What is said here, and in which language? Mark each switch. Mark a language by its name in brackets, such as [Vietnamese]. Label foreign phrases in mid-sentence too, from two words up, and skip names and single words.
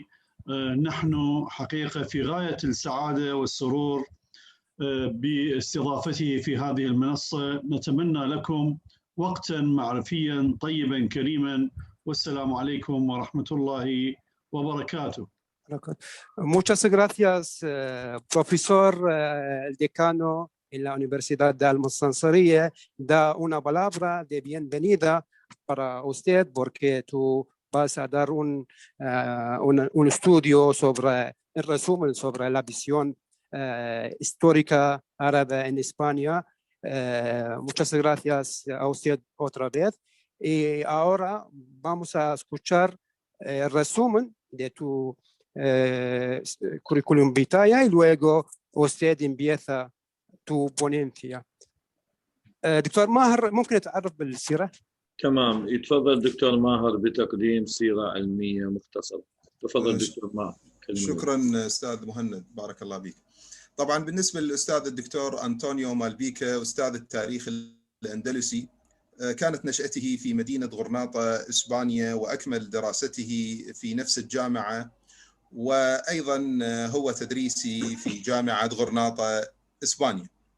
[Arabic] نحن حقيقة في غاية السعادة والسرور باستضافته في هذه المنصة. نتمنى لكم وقتا معرفيا طيبا كريما، والسلام عليكم ورحمة الله وبركاته. [Spanish] Muchas gracias, profesor. El decano en la Universidad de Al-Mustansiriya da una palabra de bienvenida para usted porque tú vas a dar un estudio sobre el resumen sobre la visión histórica árabe en España. Muchas gracias a usted otra vez. Y ahora vamos a escuchar el resumen de tu currículum vitae y luego usted empieza tu ponencia. [Arabic] دكتور ماهر ممكن تعرف بالسيرة؟ تمام، يتفضل دكتور ماهر بتقديم سيرة علمية مختصرة. تفضل دكتور ماهر. شكرا أستاذ مهند، بارك الله بك. طبعا بالنسبة للأستاذ الدكتور أنطونيو مالبيكا، أستاذ التاريخ الأندلسي، كانت نشأته في مدينة غرناطة إسبانيا، وأكمل دراسته في نفس الجامعة، وأيضا هو تدريسي في جامعة غرناطة إسبانيا.